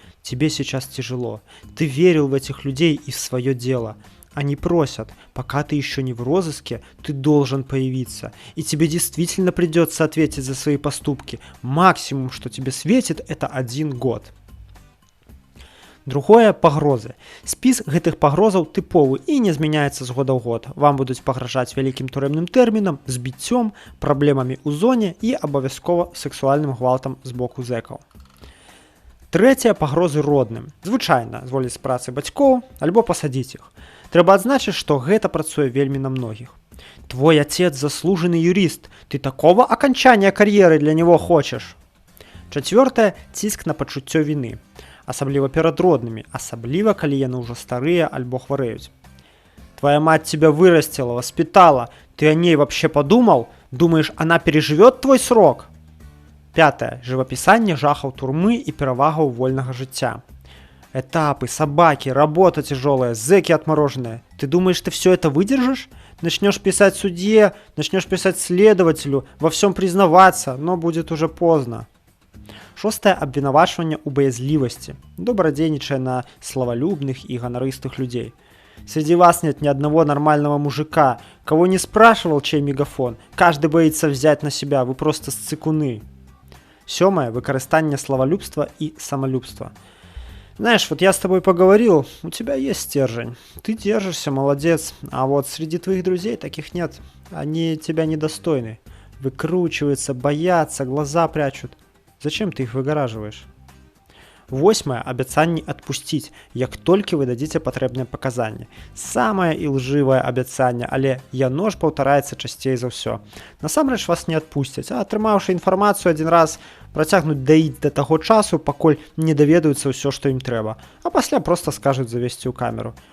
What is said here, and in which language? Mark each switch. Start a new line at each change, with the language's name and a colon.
Russian: Тебе сейчас тяжело. Ты верил в этих людей и в свое дело. Они просят, пока ты еще не в розыске, ты должен появиться. И тебе действительно придется ответить за свои поступки. Максимум, что тебе светит, это 1 год.
Belarusian: Другое – пагрозы. Спіс гэтых пагрозаў тыповы і не змяняецца з года ў год. Вам будуць пагражаць вялікім турэмным тэрмінам, збіццём, праблемамі ў зоне і абавязкова сексуальным гвалтам з боку зэкаў. Трэцяе – пагрозы родным. Звычайна зволіць з працы бацькоў альбо пасадзіць іх. Трэба адзначыць, што гэта працуе вельмі на многіх.
Russian: Твой отец заслуженный юрист, ты такого окончания кар'еры для него хочешь.
Belarusian: Чацвёртае – ціск на пачуццё віны. Асабліва перад роднымі, асабліва, калі яны ўжо старыя альбо хварэюць.
Russian: Твоя мать тебя вырастила, воспитала. Ты о ней вообще подумал? Думаешь, она переживет твой срок?
Belarusian: 5. Жывапісанне жахаў турмы і перавагаў вольнага жыцця.
Russian: Этапы, собаки, работа тяжелая, зэки отмороженные. Ты думаешь, ты все это выдержишь? Начнешь писать судье, начнешь писать следователю, во всем признаваться, но будет уже поздно.
Belarusian: 6. Абвінавачванне ў баязлівасці. Добрадзейнічае на славалюбных і ганарыстых людей.
Russian: Среди вас нет ни одного нормального мужика, кого не спрашивал, чей мегафон. Каждый боится взять на себя, вы просто сцыкуны.
Belarusian: 7. Выкарыстанне славалюбства и самолюбства.
Russian: Знаешь, вот я с тобой поговорил, у тебя есть стержень. Ты держишься, молодец. А вот среди твоих друзей таких нет. Они тебя недостойны. Выкручиваются, боятся, глаза прячут. Зачем ты их выгораживаешь?
Belarusian: 8. Абяцанне адпусціць, як толькі вы дадзіце патрэбныя паказанні. Самае ілжывае абяцанне, але яно ж паўтараецца часцей за ўсё. Насамрэч вас не адпусцяць, а атрымаўшы інфармацыю адзін раз, працягнуць даіць да таго часу, пакуль не даведаюцца ўсё, што ім трэба, а пасля проста скажуць завесці ў камеру.